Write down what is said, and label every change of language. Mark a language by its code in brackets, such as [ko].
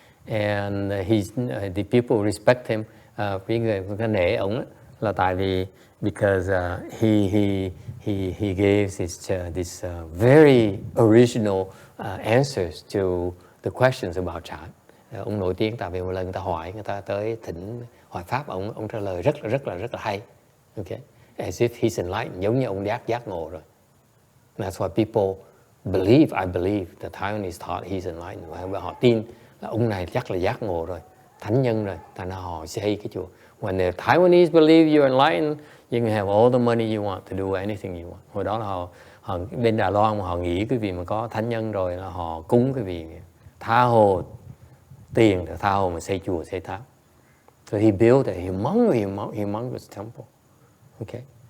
[en] And the people respect him. [vi] Vì người ta nể ông là tại vì [en] because he gives this very original answers to the questions about Chan. [vi] Ông nổi tiếng tại vì một lần người ta hỏi, người ta tới thỉnh hỏi pháp, ông trả lời rất là hay. Okay. [en] As if he's enlightened, [vi] giống như ông giác ngộ rồi. [en] That's why people believe, I believe, the Taiwanese thought he's enlightened. [vi] Và họ tin là ông này chắc là giác ngộ rồi, thánh nhân rồi, thành ra họ xây cái chùa. [en] When the Taiwanese believe you're enlightened, you can have all the money you want to do anything you want. [vi] Hồi đó là họ bên Đài Loan mà họ nghĩ cái vị mà có thánh nhân rồi là họ cúng cái vị tha hồ tiền, tha hồ mà xây chùa, xây tháp. [en] So he built a humongous temple. Okay.